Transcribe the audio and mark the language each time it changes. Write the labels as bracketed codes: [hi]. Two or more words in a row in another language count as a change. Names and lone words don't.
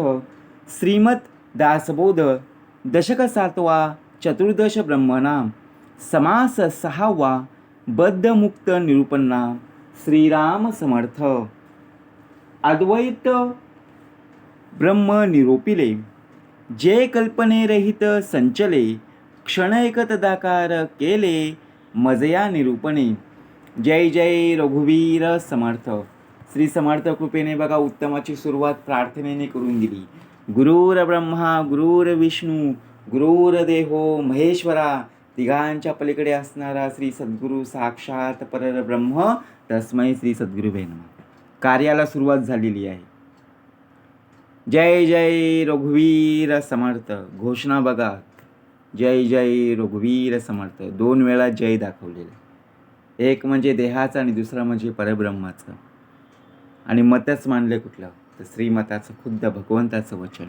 [mr] श्रीमद दासबोध दशक 7वा चतुर्दश ब्रह्मनाम समास 6वा बद्धमुक्त निरूपणनाम. श्रीराम समर्थ. अद्वैत ब्रह्म निरोपिले जे कल्पनेरहित संचले क्षण एक तदाकार केले मजया निरूपणे. जय जय रघुवीर समर्थ. श्री समर्थ कृपेने बघा उत्तमाची सुरुवात प्रार्थनेने करून दिली. [sa] गुरुर्ब्रह्मा गुरुर्विष्णू गुरुर्देवो महेश्वरा. [mr] तिघांच्या पलीकडे असणारा श्री सद्गुरू साक्षात परब्रह्म [sa] तस्मै श्री सद्गुरुवे नमः. [mr] कार्याला सुरुवात झालेली आहे. जय जय रघुवीर समर्थ. घोषणा बघा, जय जय रघुवीर समर्थ. 2 वेळा जय दाखवलेला. एक म्हणजे देहाचा आणि दुसरा म्हणजे परब्रह्माचं. आणि मतच मानले कुठलं तर श्रीमताचं खुद्द भगवंताचं वचन.